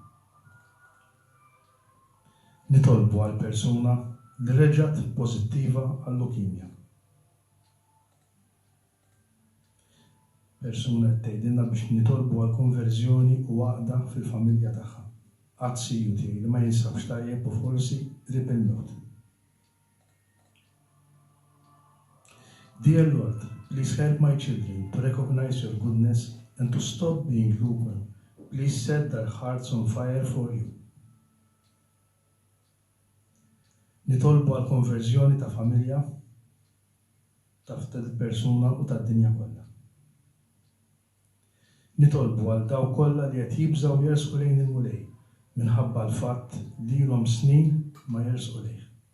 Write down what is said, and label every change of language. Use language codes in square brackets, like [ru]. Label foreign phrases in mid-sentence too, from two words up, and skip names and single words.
[mt] Nitolbu għal persuna li reġgħet pożittiva għal leukemia. Persuna qed tgħidilna biex nitolbu għal konverżjoni u għaqda fil-familja tagħha. Għazziju tiegħi li ma jinsabx tajjeb u forsi qrib il-mewt. [en] Dear Lord, please help my children to recognize your goodness and to stop being lukewarm Please set their hearts on fire for you. [mt] Nitolbu għal konverżjoni ta' familja, ta' persuna u ta' dinja kollha. Nitolbu għal daw kollha li qed jibżgħu jersqu lejn il-mulej minħabba l-fatt li ilhom snin ma jersqu lejh.